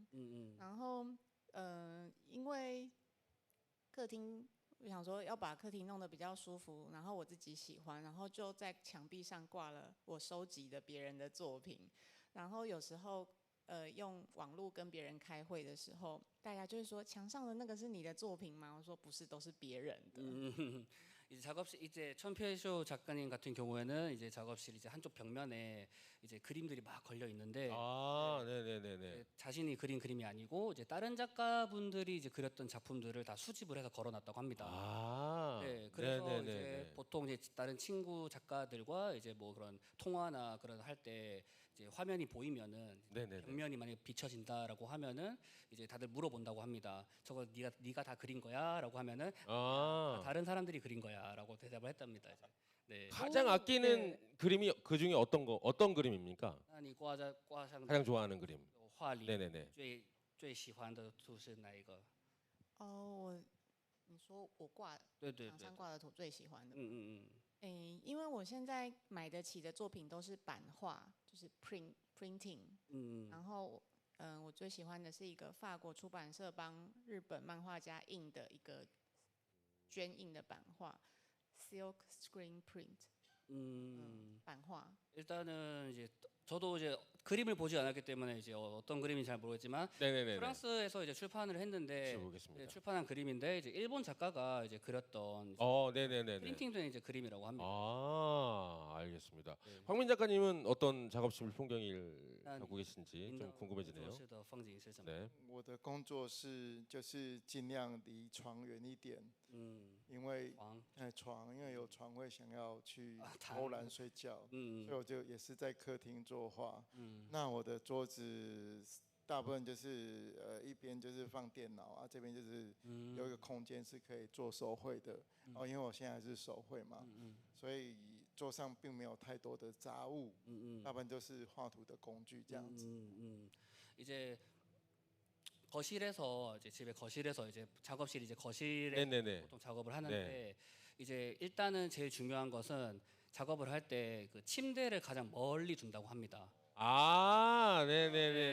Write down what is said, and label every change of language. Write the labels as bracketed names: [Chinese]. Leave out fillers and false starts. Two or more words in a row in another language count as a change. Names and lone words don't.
[Chinese] 然后因为客厅，我想说要把客厅弄得比较舒服，然后我自己喜欢，然后就在墙壁上挂了我收集的别人的作品。然后有时候用网络跟别人开会的时候，大家就会说墙上的那个是你的作品吗？我说不是，都是别人的。 [Korean] 이제 작업실 이제 천표쇼 작가님 같은 경우에는 이제 작업실 이제 한쪽 벽면에 이제 그림들이 막 걸려 있는데 네네네네. 자신이 그린 그림이 아니고 이제 다른 작가분들이 이제 그렸던 작품들을 다 수집을 해서 걸어놨다고 합니다. 네, 그래서 네네네네. 이제 보통 이제 다른 친구 작가들과 이제 뭐 그런 통화나 그런 할 때 이제 화면이 보이면은 네네네. 벽면이 만약에 비춰진다라고 하면은 이제 다들 물어본다고 합니다. 저거 네가 다 그린 거야라고 하면은 다른 사람들이 그린 거야라고 대답을 했답니다. 이제. 네. 가장 아끼는 그림이 그 중에 어떤 그림입니까? [Chinese] 那你挂上 [Korean] 가장 좋아하는 그림. [Chinese] 画里 [Korean] 네네네. [Chinese] 最喜欢的图是哪一个？你说我挂对对对墙上，挂的图最喜欢的，嗯，因为我现在买得起的作品都是版画，就是 printing，然后我最喜欢的是一个法国出版社帮日本漫画家印的一个捐印的版画 ， [English] silk screen print， [Chinese] 版画。 [Korean] 일단은 이제 저도 이제 그림을 보지 않았기 때문에 이제 어떤 그림인지 잘 모르겠지만 네네네. 프랑스에서 이제 출판을 했는데 보겠습니다. 네, 출판한 그림인데 이제 일본 작가가 이제 그렸던 네네네. 프린팅된 이제 그림이라고 합니다. 알겠습니다. 황민 작가님은 어떤 작업실 풍경을 난 하고 계신지 좀 궁금해지네요. [Chinese] 是的风景是什么？ [Korean] 네. [Chinese] 我的工作室就是尽量离床远一点，因为床，因为有床会想要去偷懒睡觉，所以我就也是在客厅作画。那我的桌子大部分就是一边就是放电脑啊，这边就是有一个空间是可以做手绘的。因为我现在还是手绘嘛，所以桌上并没有太多的杂物，大部分都是画图的工具这样子。 [Korean] 이제 거실에서 이제 집에 거실에서 이제 작업실 이제 거실에 네네네. 보통 작업을 하는데 이제 일단은 제일 중요한 것은 작업을 할 때 그 침대를 가장 멀리 둔다고 합니다.